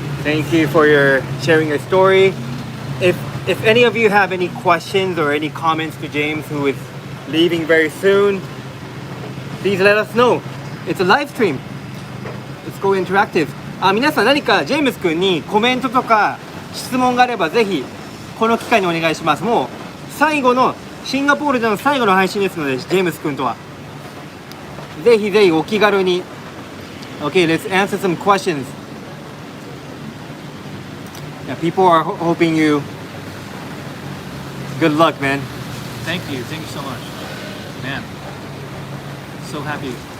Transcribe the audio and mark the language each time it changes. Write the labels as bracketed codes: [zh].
[en] Thank you for sharing your story. If any of you have any questions or any comments to James, who is leaving very soon, please let us know. It's a live stream. Let's go interactive. [ja] 皆さん何かジェームス君にコメントとか質問があればぜひこの機会にお願いします。もうシンガポールでの最後の配信ですので、ジェームス君とはぜひぜひお気軽に。 [en] Okay, let's answer some questions. Yeah, people are hoping you good luck, man. Thank you so much, man. So happy.